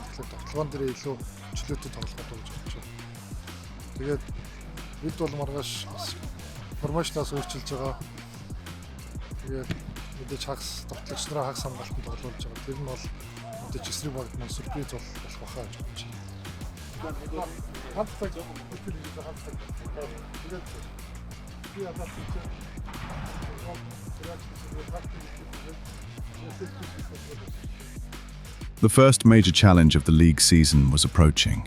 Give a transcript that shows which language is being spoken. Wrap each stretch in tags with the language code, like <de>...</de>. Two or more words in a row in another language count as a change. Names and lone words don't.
<mn>Тэгэхээр тоглоом дээр илүү чөлөөтэй тоглоход гэж бодож байна. Тэгээд бид бол маргааш формашнаас өөрчилж байгаа. Тэгээд мэдээж хагас тоглогч нараа хагас хамгаалтанд тоглуулж байгаа. Тэр нь бол мэдээж эсрэг багт маань сюрприз болох байхаа гэж бодож байна.</mn> <en>The first major challenge of the league season was approaching.</en>